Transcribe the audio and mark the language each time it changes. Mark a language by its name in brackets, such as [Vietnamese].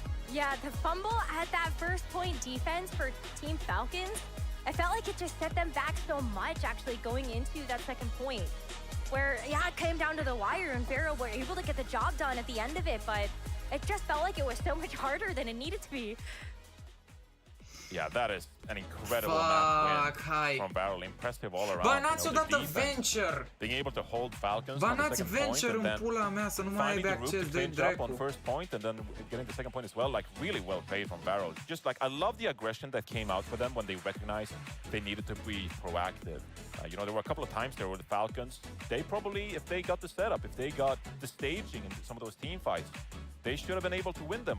[English] Yeah, the fumble at that first point defense for Team Falcons, I felt like it just set them back so much actually going into that second point. Where, yeah, it came down to the wire and Varel were able to get the job done at the end of it, but it just felt like it was so much harder than it needed to be. Yeah, that is an incredible map win from Varel. Impressive all around. [Romanian] Banați odată Venture! [English] Being able to hold Falcons [Romanian] Banați Venture în pula mea să nu mai aibă acces de dracu. [English] On first point and then getting the second point as well, like really well played from Varel. Just like I love the aggression that came out for them when they recognized they needed to be proactive. You know, there were a couple of times there where the Falcons, they probably, if they got the setup, if they got the staging in some of those team fights, they should have been able to win them.